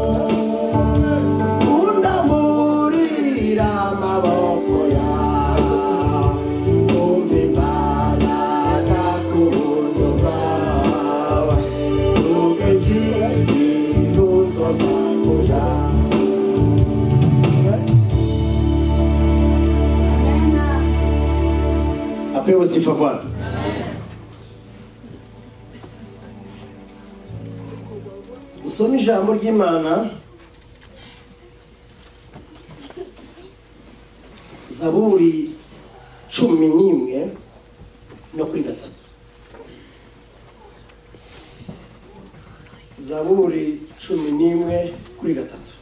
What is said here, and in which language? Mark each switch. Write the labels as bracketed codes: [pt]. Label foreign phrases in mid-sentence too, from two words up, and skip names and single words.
[rw] undamurira amaboko yawe umpa imbaraga ku buntu bwawe ugeze igihe uzoza kujyana. [sw] Apewe sifa Bwana. [rw] Usome ijambo ry'Imana Zaburi 11 no kuri 3. Zaburi 11 kuri 3.